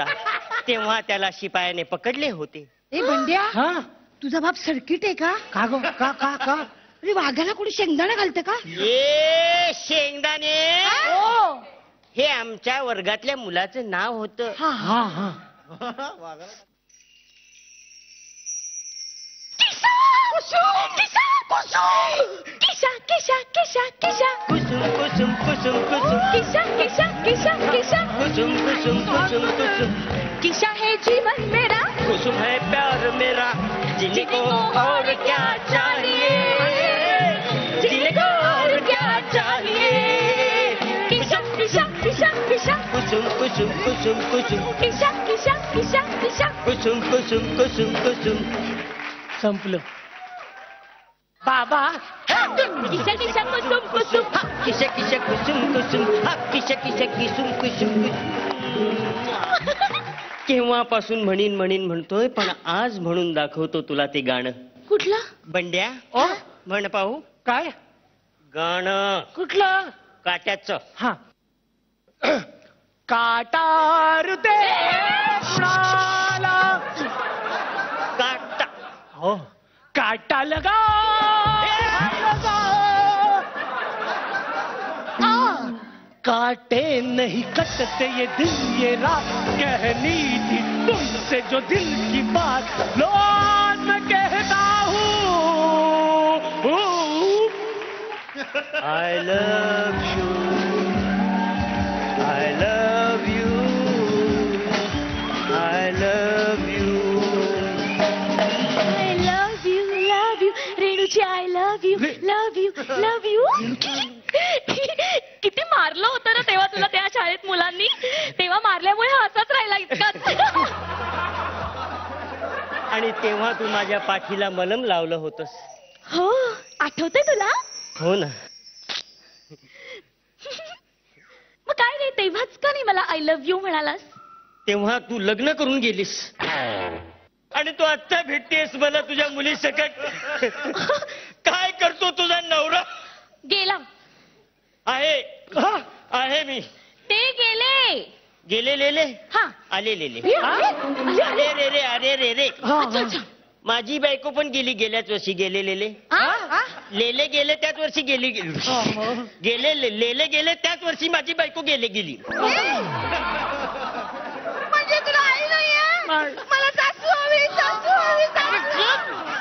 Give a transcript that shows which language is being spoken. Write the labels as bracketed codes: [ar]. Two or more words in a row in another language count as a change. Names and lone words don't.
[mr] तेव्हा त्याला शिपायाने पकडले होते. ए बंड्या, तुझा बाप सर्किट आहे का? का गो? का का का अरे वाघाला कोणी शेंगदाणा घालतं का? ये शेंगदाणे हे आमच्या वर्गातल्या मुलाचं नाव होतं. हा हा किशा किशा किशा किशा कुसुम कुसुम कुसुम कुसुम किशा किशा किशा किशा कुसुम कुसुम कुसुम कुसुम [hi] किशा है जीवन मेरा. कुसुम है प्यार मेरा. जीने को और क्या चाहिए, जीने को और क्या चाहिए. किशा किशा किशा किशा कुसुम कुसुम कुसुम कुसुम किशा किशा किशा किशा कुसुम कुसुम कुसुम कुसुम. [mr] संपलं. बाबा किशा किशा कुसुम कुसुम किशा किशा कुसुम कुसुम किशा किशा किसुम कुसुम. केव्हापासून म्हणीन म्हणीन म्हणतोय, पण आज म्हणून दाखवतो तुला ते गाणं. कुठलं? बंड्या म्हण पाहू. काय गाणं कुठलं? काट्याचं. हा काटार दे कुणाला काटा. [hi] हो काटा लगा काटे नहीं कटते ये दिल ये रात. कहनी थी तुमसे जो दिल की बात लो आज मैं कहता हूँ. [en] I love you, I love you, I love you. I love you रेणूची. I love you. [mr] किती मारलं होतं ना तेव्हा तुला त्या शाळेत मुलांनी. तेव्हा मारल्यामुळे हा असाच राहिला इतकाच. आणि तेव्हा तू माझ्या पाठीला मलम लावलं होतस. हो आठवतंय तुला? हो ना. मग काय रे तेव्हाच का नाही मला [en] I love you [mr] म्हणालास? तेव्हा तू लग्न करून गेलीस आणि तू आत्ता भेटतेस मला तुझ्या मुली सकट. काय करतो तुझा नवरा? गेला आहे मी. ते गेले. गेले हा आले लेले. अरे अरे रे रे अरे रे रे. [hi] अच्छा अच्छा. [mr] माझी बायको पण गेली गेल्याच वर्षी. गेले लेले लेले गेले त्याच वर्षी गेली गेले लेले गेले त्याच वर्षी माझी बायको गेली. म्हणजे तुला आई नाहीये? मला सासू हवी, सासू हवी, सासू.